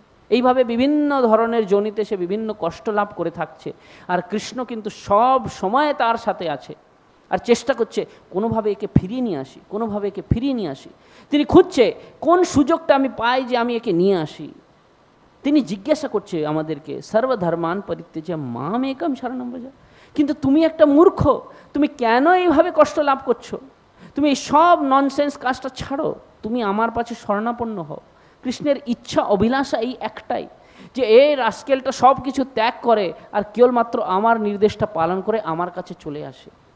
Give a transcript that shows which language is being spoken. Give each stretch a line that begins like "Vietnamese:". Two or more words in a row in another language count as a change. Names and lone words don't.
Bangla: এইভাবে বিভিন্ন ধরনের যোনিতে সে বিভিন্ন কষ্ট লাভ করে থাকছে, আর কৃষ্ণ কিন্তু সব সময় তার সাথে আছে আর চেষ্টা করছে কোনোভাবে একে ফিরিয়ে নিয়ে আসি, কোনোভাবে একে ফিরিয়ে নিয়ে আসি। তিনি খুঁজছে কোন সুযোগটা আমি পাই যে আমি একে নিয়ে আসি। তিনি জিজ্ঞাসা করছে আমাদেরকে
Sanskrit: সর্বধর্মান পরিত্যজ্য মাম একম শরণম ব্রজ,
Bangla: কিন্তু তুমি একটা মূর্খ, তুমি কেন এইভাবে কষ্ট লাভ করছো? তুমি এই সব ননসেন্স কাজটা ছাড়ো, তুমি আমার পাশে শরণাপন্ন হও। কৃষ্ণের ইচ্ছা অভিলাষা এই একটাই, যে এই রাস্কেলটা সব কিছু ত্যাগ করে আর কেবলমাত্র আমার নির্দেশটা পালন করে আমার কাছে চলে আসে।